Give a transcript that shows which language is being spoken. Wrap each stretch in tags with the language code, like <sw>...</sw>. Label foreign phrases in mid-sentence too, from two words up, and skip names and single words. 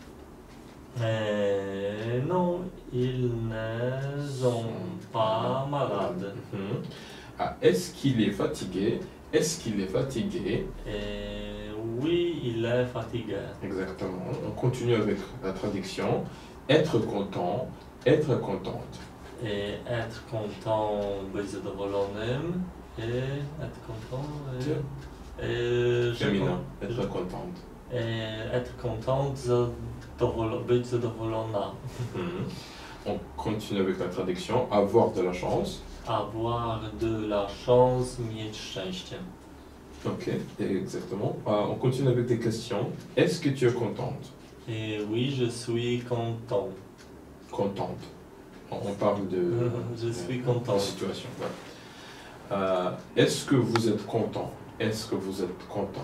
<fr>Non, ils ne sont pas malades. Est-ce qu'il est fatigué? Est-ce qu'il est fatigué? Oui, il est fatigué. Exactement. On continue avec la traduction. Être content, être contente. Être content,</fr> <pl>być zadowolonym.</pl> <fr>Être content. Féminin. Être contente. Être contente,</fr> <pl>być zadowolona.</pl> <fr>On continue avec la traduction. Avoir de la chance. Avoir de la chance,</fr> <pl>mieć szczęście.</pl> <fr>Ok, exactement. On continue avec des questions. Est-ce que tu es contente? Oui, je suis content. contente. On parle de Je suis de content. situation. Ouais. Est-ce que vous êtes content? Est-ce que vous êtes content?</fr>